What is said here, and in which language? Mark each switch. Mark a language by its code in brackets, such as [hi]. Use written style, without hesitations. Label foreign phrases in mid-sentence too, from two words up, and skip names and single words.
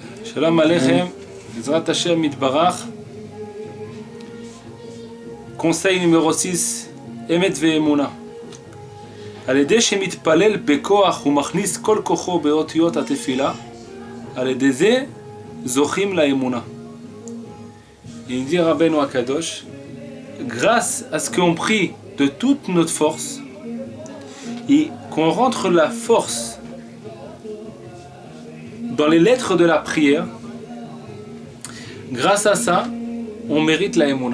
[he] שלום עליכם עזרת השם יתברך. [fr] Conseil numéro 6, [he] אמת ואמונה. על ידי שמתפלל בכוח ומכניס כל כוחו באותיות התפילה, על ידי זה זוכים לאמונה. [fr] Il dit [he] רבינו הקדוש, [fr] grâce à ce qu'on prie de toute notre force et qu'on rentre la force dans les lettres de la prière, grâce à ça, on mérite la Emouna.